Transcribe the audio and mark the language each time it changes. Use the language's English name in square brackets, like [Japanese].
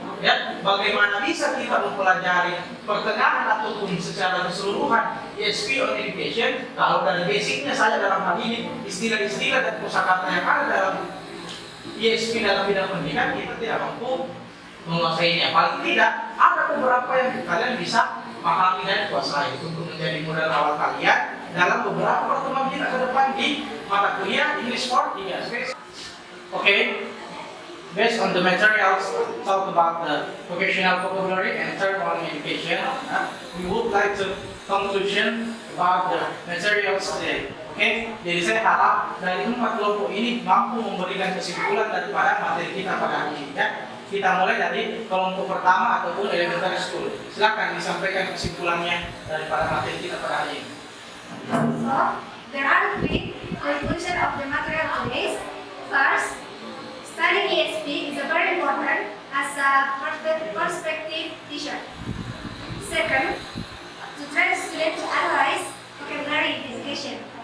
[Indonesian] Ya, bagaimana bisa kita mempelajari pertengahan ataupun secara keseluruhan ESP on education kalau dari basicnya saja dalam hal ini istilah-istilah dan kosakata yang ada dalam ESP dalam bidang pendidikan kita tidak mampu menguasainya. Paling tidak ada beberapa yang kalian bisa pahami dan kuasai untuk menjadi modal awal kalian dalam beberapa pertemuan kita ke depan di mata kuliah English for ESP. Okay. [English] Based on the materials, talk about the vocational vocabulary and term on education. We would like to conclusion about the materials today. [Indonesian] Okay, jadi saya harap dari 4 kelompok ini mampu memberikan kesimpulan daripada materi kita pada hari ini. Ya. Kita mulai dari kelompok pertama ataupun elementary school. Silakan disampaikan kesimpulannya daripada materi kita pada hari ini. [English] So, there are 3 conclusions of the material today. First, studying ESP is very important as a perspective teacher. Second, to train students to analyze vocabulary in education.